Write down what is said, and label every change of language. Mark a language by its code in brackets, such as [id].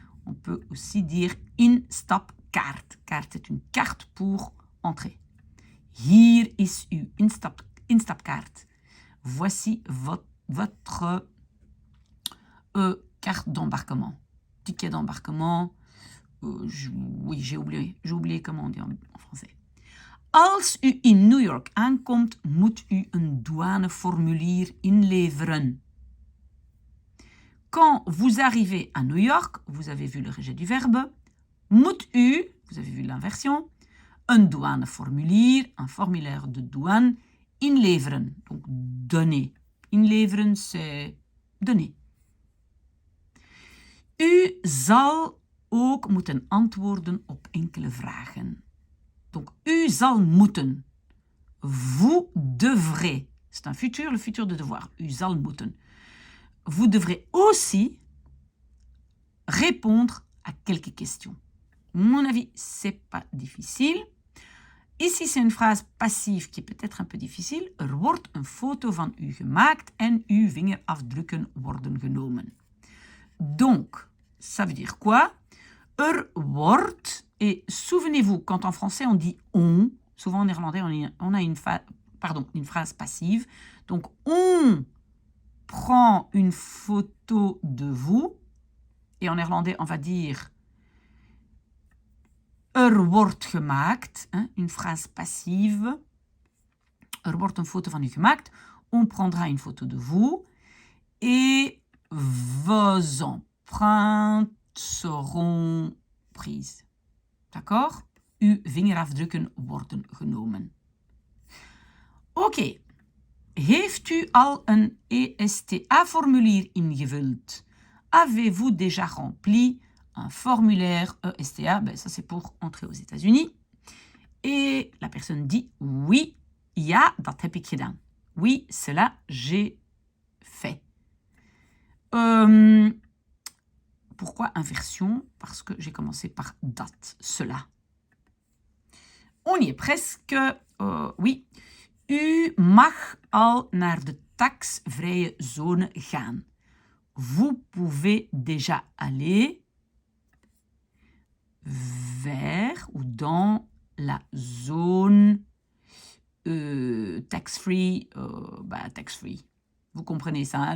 [fr] On peut aussi dire instapkaart. Kaart, c'est une carte pour entrer. [nl] Hier is uw instapkaart. [fr] Voici votre carte d'embarquement. Ticket d'embarquement. Oui, j'ai oublié comment on dit en français. [nl] Als u in New York aankomt, moet u een douaneformulier inleveren. [fr] Quand vous arrivez à New York, vous avez vu le rejet du verbe, [nl] moet u, [fr] vous avez vu l'inversion, un douaneformulier, un formulaire de douane, inleveren, donc donner. Inleveren, c'est donner. [nl] U zal ook moeten antwoorden op enkele vragen. [fr] Donc, [nl] u zal moeten. [fr] Vous devrez. C'est un futur, le futur de devoir. [nl] U zal moeten. [fr] Vous devrez aussi répondre à quelques questions. À mon avis, c'est pas difficile. Ici, c'est une phrase passive qui est peut-être un peu difficile. [nl] Er wordt een foto van u gemaakt en uw vingerafdrukken worden genomen. [fr] Donc, ça veut dire quoi? [nl] Er wordt, [fr] et souvenez-vous, quand en français on dit on, souvent en néerlandais on a une phrase passive. Donc, on prend une photo de vous, et en néerlandais on va dire [nl] er wordt gemaakt, [fr] hein, une phrase passive. [nl] Er wordt een foto van u gemaakt. [fr] On prendra une photo de vous, et vos empreintes seront prises. D'accord? [nl] Uw vingerafdrukken worden genomen. Oké. Heeft u al een ESTA-formulier ingevuld? [fr] Avez-vous déjà rempli un formulaire ESTA? Ben, ça, c'est pour entrer aux États-Unis. Et la personne dit oui, [nl] ja, dat heb ik gedaan. [fr] Oui, cela j'ai fait. Pourquoi inversion? Parce que j'ai commencé par dat, cela. On y est presque. Oui. [nl] U mag al naar de taxvrije zone gaan. [fr] Vous pouvez déjà aller vers ou dans la zone tax-free. Tax-free. Vous comprenez ça, hein?